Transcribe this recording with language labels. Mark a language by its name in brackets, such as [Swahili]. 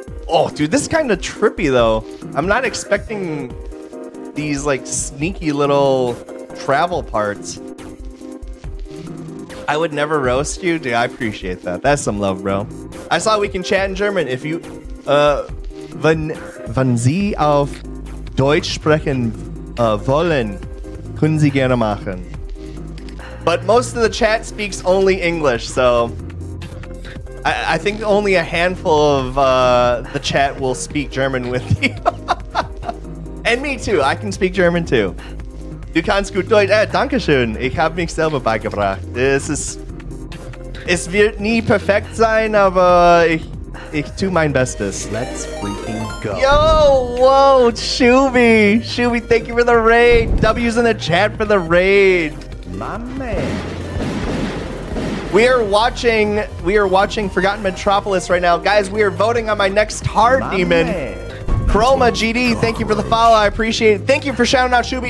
[English] Oh, dude, this is kind of trippy, though. I'm not expecting these, like, sneaky little travel parts. I would never roast you. Dude, I appreciate that. That's some love, bro. I saw we can chat in German. If you, [German] wenn Sie auf Deutsch sprechen wollen, können Sie gerne machen. [English] But most of the chat speaks only English, so I think only a handful of the chat will speak German with you. And me too. I can speak German too. [German] Du kannst gut Deutsch. Dankeschön. Ich habe mich selber beigebracht. Es wird nie perfekt sein, aber ich tue mein Bestes. [English] Let's freaking go. Yo, whoa, Shubi. Shubi, thank you for the raid. W's in the chat for the raid. My man. We are watching Forgotten Metropolis right now. Guys, we are voting on my next hard My demon. man. Chroma GD, thank you for the follow. I appreciate it. Thank you for shouting out Shubi.